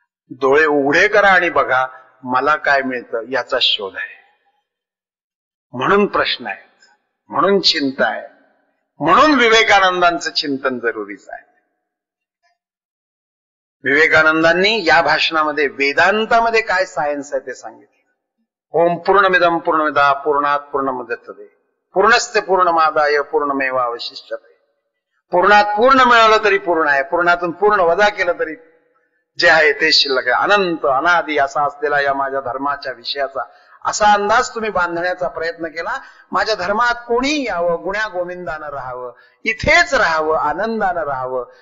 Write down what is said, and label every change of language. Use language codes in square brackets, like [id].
[mr] डोळे उघडे करा आणि बघा मला काय मिळतं याचा शोध आहे. म्हणून प्रश्न आहेत, म्हणून चिंता आहे, म्हणून विवेकानंदांचं चिंतन जरुरीच आहे. विवेकानंदांनी या भाषणामध्ये वेदांतामध्ये काय सायन्स आहे ते सांगितलं. [sa] ओम पूर्णमिदं पूर्णमिदः पूर्णात् पूर्णमुदच्यते पूर्णस्य पूर्णमादाय पूर्णमेवावशिष्यते. [mr] पूर्णात पूर्ण मिळालं तरी पूर्ण आहे, पूर्णातून पूर्ण वजा केलं तरी जे आहे ते शिल्लक आहे. अनंत अनादी असा असलेला या माझ्या धर्माच्या विषयाचा असा अंदाज तुम्ही बांधण्याचा प्रयत्न केला. माझ्या धर्मात कोणी यावं, गुण्या गोविंदानं राहावं, इथेच राहावं, आनंदानं राहावं.